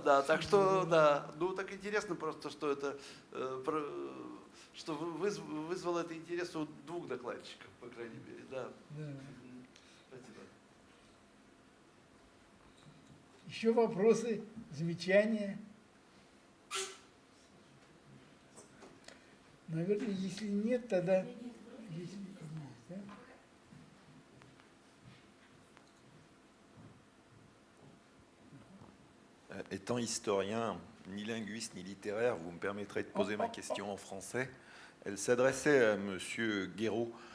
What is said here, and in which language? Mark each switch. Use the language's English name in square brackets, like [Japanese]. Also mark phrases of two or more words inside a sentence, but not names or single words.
[Russian] Да, так что, да, ну так интересно просто, что это, что вызвало это интерес у двух докладчиков, по крайней мере, да. Спасибо. Еще вопросы, замечания? Наверное, если нет, тогда... [French] Étant historien, ni linguiste ni littéraire, vous me permettrez de poser ma question en français. Elle s'adressait à M. Guéraud.